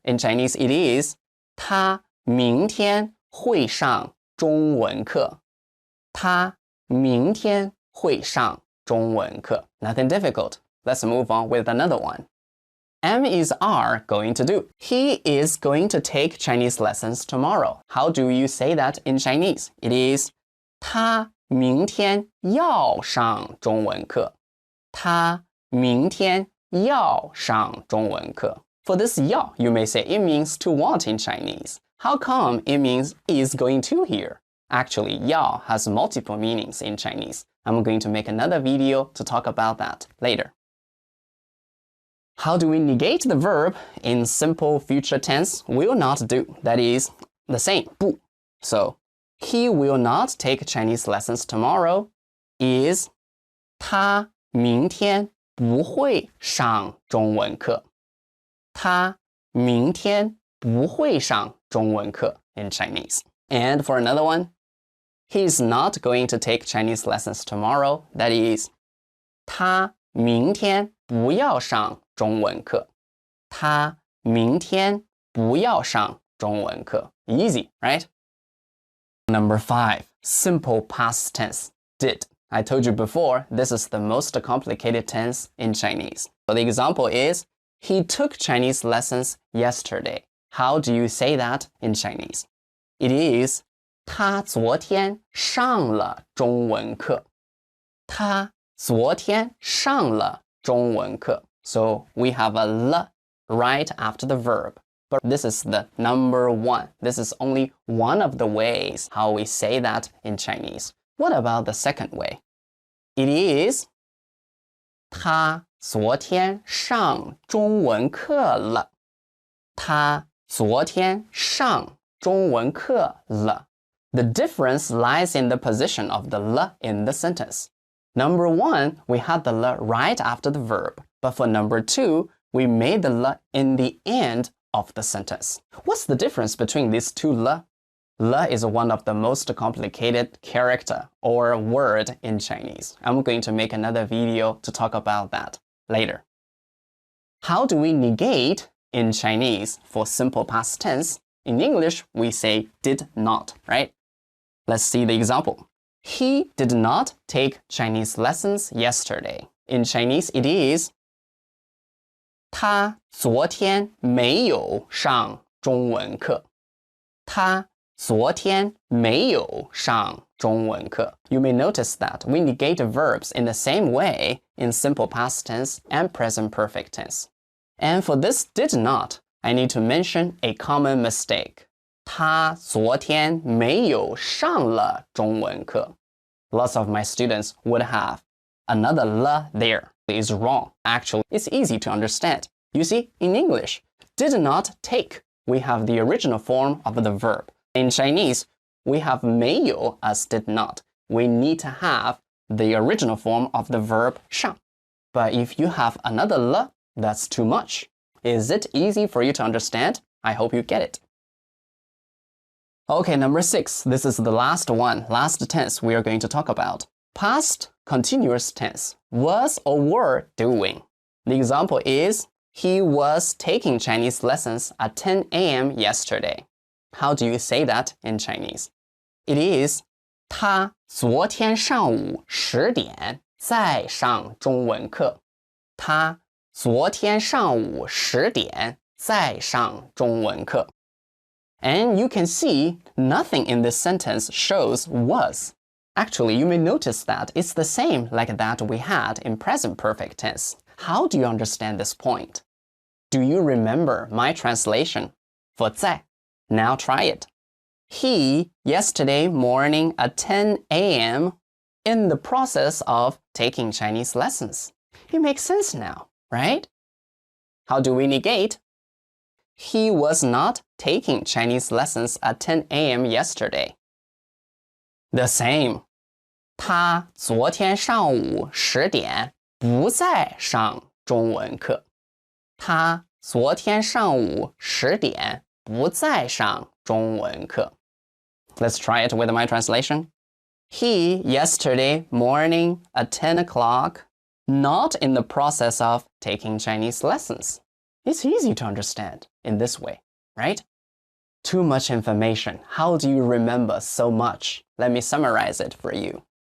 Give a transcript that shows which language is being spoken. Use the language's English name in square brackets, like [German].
[English] In Chinese, it is, [Chinese] 他明天会上中文课。他明天会上中文课。 [English] Nothing difficult. Let's move on with another one. M is are going to do. He is going to take Chinese lessons tomorrow. How do you say that in Chinese? It is, [Chinese] 他明天要上中文课。他明天要上中文课。 [English] For this 要, you may say it means to want in Chinese. How come it means is going to here? Actually, 要 has multiple meanings in Chinese. I'm going to make another video to talk about that later. How do we negate the verb in simple future tense? Will not do. That is the same, 不.So, he will not take Chinese lessons tomorrow is [Chinese] 他明天不会上中文课。他明天不会上中文课 [English] in Chinese. And for another one, he's not going to take Chinese lessons tomorrow. That is, [Chinese] 他明天不要上中文课。他明天不要上中文课。 [English] Easy, right? Number 5, simple past tense, did. I told you before, this is the most complicated tense in Chinese. So the example is, he took Chinese lessons yesterday. How do you say that in Chinese? It is, [Chinese] 他昨天上了中文课。他昨天上了中文课。 [English] So we have a l right after the verb. But this is the number 1. This is only one of the ways how we say that in Chinese. What about the second way? It is, [Chinese] 他昨天上中文课了。他昨天上中文课了。 [English] The difference lies in the position of the l in the sentence. Number 1, we had the l right after the verb. But for number 2, we made the l in the end of the sentence. What's the difference between these two l? L is one of the most complicated character or word in Chinese. I'm going to make another video to talk about that later. How do we negate in Chinese for simple past tense? In English, we say did not, right? Let's see the example. He did not take Chinese lessons yesterday. In Chinese, it is, [Chinese] 他昨天没有上中文课。他昨天没有上中文课. [English] You may notice that we negate verbs in the same way in simple past tense and present perfect tense. And for this did not, I need to mention a common mistake. [Chinese] 他昨天没有上了中文课. [English] Lots of my students would have another了 there. It is wrong. Actually, it's easy to understand. You see, in English, did not take, we have the original form of the verb. In Chinese, we have 没有 as did not. We need to have the original form of the verb 上. But if you have another 了, that's too much. Is it easy for you to understand? I hope you get it. Okay, number 6. This is the last one, last tense we are going to talk about. Past continuous tense. Was or were doing. The example is, he was taking Chinese lessons at 10 a.m. yesterday. How do you say that in Chinese? It is, [Chinese] 他昨天上午10点在上中文课. 他昨天上午10点在上中文课. [English] And you can see nothing in this sentence shows was. Actually, you may notice that it's the same like that we had in present perfect tense. How do you understand this point? Do you remember my translation for 在?Now try it. He, yesterday morning at 10 a.m., in the process of taking Chinese lessons. It makes sense now, right? How do we negate? He was not taking Chinese lessons at 10 a.m. yesterday. The same. [Chinese] 他昨天上午10点不在上中文课. 他昨天上午10点不在上中文课. [English] Let's try it with my translation. He, yesterday morning at 10 o'clock, not in the process of taking Chinese lessons. It's easy to understand in this way, right? Too much information. How do you remember so much? Let me summarize it for you.